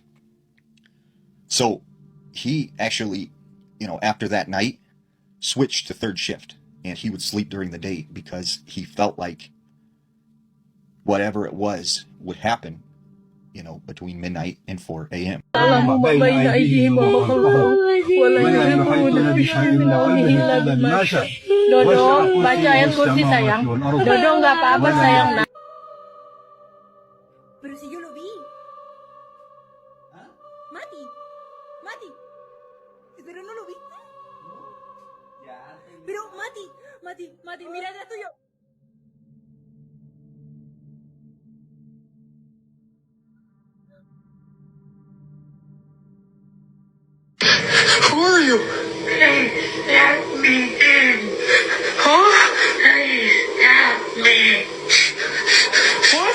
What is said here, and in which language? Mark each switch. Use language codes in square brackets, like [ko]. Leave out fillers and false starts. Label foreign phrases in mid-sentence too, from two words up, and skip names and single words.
[en] So he actually, after that night, switched to third shift, and he would sleep during the day because he felt like whatever it was would happen, between midnight and 4 a.m. [id] Dodo, baca ayat kursi sayang. Dodo nggak apa-apa sayang. [es] Pero si yo lo vi. Mati. Mati. Pero no lo viste. Pero Mati, mira detrás tuyo. [en] Who are you? Please let me in. Huh? Please help me. What?